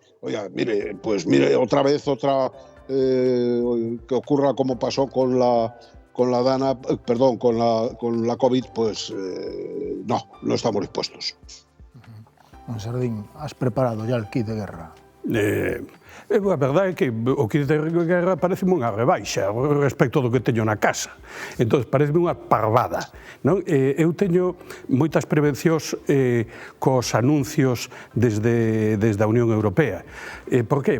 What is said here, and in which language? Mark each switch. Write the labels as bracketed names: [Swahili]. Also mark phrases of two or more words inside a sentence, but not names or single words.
[Spanish] Oiga, mire, otra vez que ocurra como pasó con la COVID, pues no estamos dispuestos. Sardín, has preparado ya el kit de guerra? [Galician] A verdade é que o kit de guerra pareceme unha rebaixa respecto do que teño na casa. Entón, pareceme unha parvada, non? Eu teño moitas prevencións cos anuncios desde a Unión Europea. [Spanish] Por qué?